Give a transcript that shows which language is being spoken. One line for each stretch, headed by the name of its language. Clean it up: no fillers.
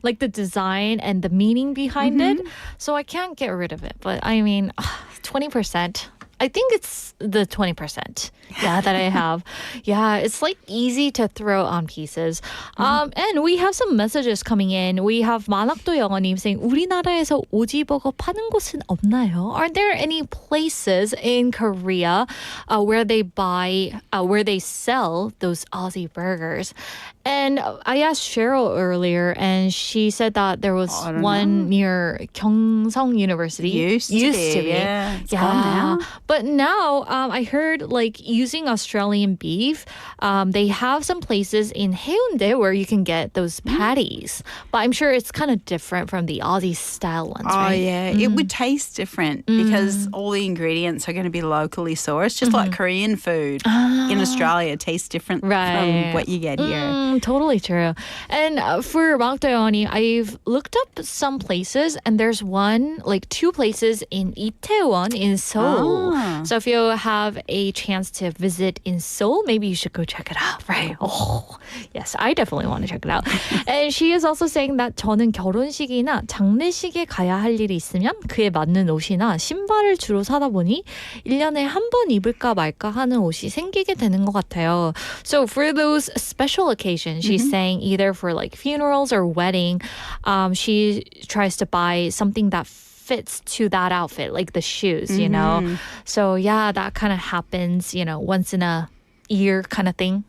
English: Like the design and the meaning behind it. So I can't get rid of it. But I mean, 20%. I think it's the 20%. Yeah, that I have. Yeah, it's easy to throw on pieces. And we have some messages coming in. We have 만학도 영어님 saying,
Korean: 우리나라에서 오지버거 파는 곳은 없나요?
English: Are there any places in Korea where they sell those Aussie burgers? And I asked Cheryl earlier, and she said that there was one near Gyeongsang University. Used to be. Yeah, it's gone now. But now I heard using Australian beef, they have some places in Haeundae where you can get those patties. But I'm sure it's kind of different from the Aussie style ones, Oh, right? yeah. It would taste different because all the ingredients are going to be locally sourced, just like Korean food in Australia tastes different from what you get here. Totally true. And for Makdoyeoni, I've looked up some places, and there's 2 places in Itaewon in Seoul. So if you have a chance to visit in Seoul, maybe you should go check it out, right? Oh, yes, I definitely want to check it out. And she is also saying that
Korean: 저는 결혼식이나 장례식에 가야 할 일이 있으면 그에 맞는 옷이나 신발을 주로 사다 보니 1년에 한 번 입을까 말까 하는 옷이 생기게 되는 것 같아요.
English: So for those special occasions, she's saying either for funerals or wedding, she tries to buy something that fits to that outfit, like the shoes, you know? So yeah, that kind of happens, once in a year kind of thing.